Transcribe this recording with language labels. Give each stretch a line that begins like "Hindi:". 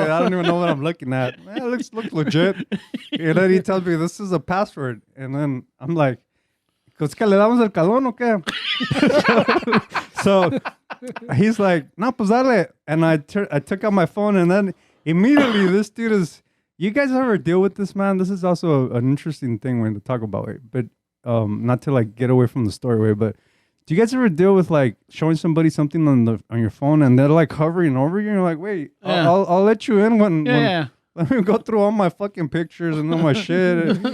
English: I don't even know what I'm looking at. It looks legit. And then he tells me, this is a password. And then I'm like,
Spanish: ¿es que le damos el calón o qué?
English: So he's like,
Spanish: no, pues dale.
English: And I took out my phone, and then immediately this dude is, you guys ever deal with this, man? This is also an interesting thing when to talk about it, but not to like get away from the story way, but do you guys ever deal with like showing somebody something on your phone and they're like hovering over you and you're like, wait, I'll let you in when let me go through all my fucking pictures and all my shit.